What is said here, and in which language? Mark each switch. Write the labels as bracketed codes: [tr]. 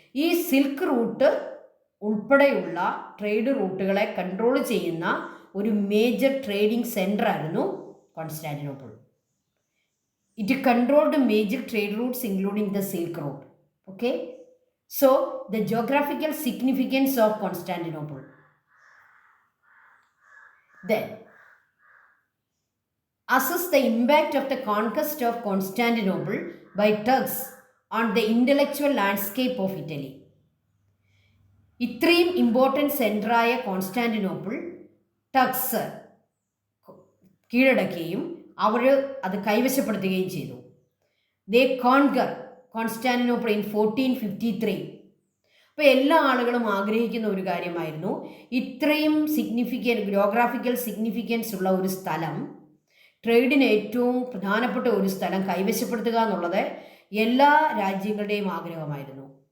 [ml] ഈ silk route ഉൾപ്പെടെയുള്ള trade റൂട്ടുകളെ control ചെയ്യുന്ന ഒരു മേജർ ട്രേഡിംഗ് സെൻറ്റർ ആയിരുന്നു Constantinople. [en] It controlled major trade routes including the silk route. Okay, so the geographical significance of Constantinople. Then assess the impact of the conquest of Constantinople by Turks on the intellectual landscape of Italy. [ml] ഇത്രയും important സെൻറ്ററായ Constantinople Turks കീഴടക്കുകയും അവർ അത് കൈവശപ്പെടുത്തുകയും ചെയ്തു. [en] They conquer Constantinople in 1453. [ml] അപ്പോൾ എല്ലാ ആളുകളും ആഗ്രഹിക്കുന്ന ഒരു കാര്യമായിരുന്നു ഇത്രയും ജോഗ്രാഫിക്കൽ സിഗ്നിഫിക്കൻസ് ഉള്ള ഒരു സ്ഥലം, ട്രേഡിന് ഏറ്റവും പ്രധാനപ്പെട്ട ഒരു സ്ഥലം കൈവശപ്പെടുത്തുക എന്നുള്ളത് എല്ലാ രാജ്യങ്ങളുടെയും ആഗ്രഹമായിരുന്നു.